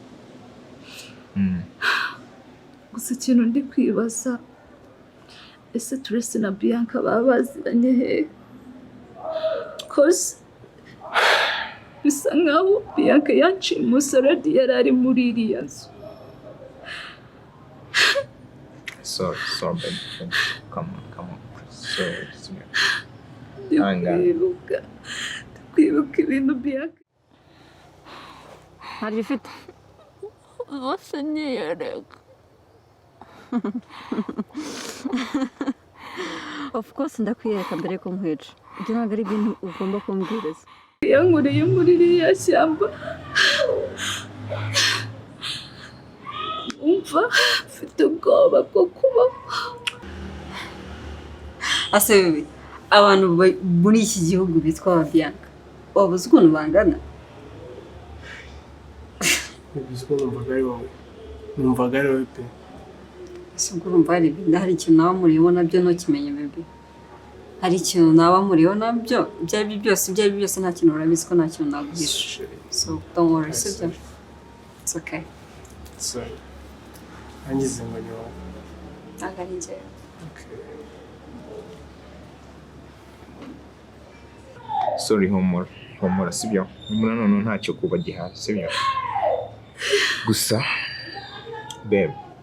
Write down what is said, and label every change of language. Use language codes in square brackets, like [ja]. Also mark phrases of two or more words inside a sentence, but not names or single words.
[rw] Gusa ikintu ndi kwibaza, ese Tracy na Bianca baba baziranye hehe? Cause bisa nkaho Bianca yanshimuze already yari ari muri iriya nzu. [en] Sorry, babe. Come on. Sorry, [rw] sibyo. Kwibuka ibintu Bianca. Hari ifite. Wose nyiyereka. [en] Of course [rw] ndakwiyereka mbere ko nkwica. Ibyo ntabwo ari ibintu ugomba kumbwiriza. Yankoreye muri iriya shyamba. Umva mfite ubwoba bwo kuba. Ase bibi, abantu muri iki gihugu bitwa Bianca wabuze ukuntu bangana. Bivuze ko numvaga ari wowe pe. Ese ubwo urumva hari ikintu naba muriho nabyo ntukimenye bebe. Hari ikintu naba muriho nabyo byari byose nta kintu urabizi ko nta kintu naguhisha. [en] So don't worry, sibyo. It's okay. Sorry. [rw] Angize ngo nyo. Ntabwo ari njyewe. [en] Okay. [rw] Sorry, humura sibyo. Humura none ntacyo kuba gihari sibyo. Gusa babe.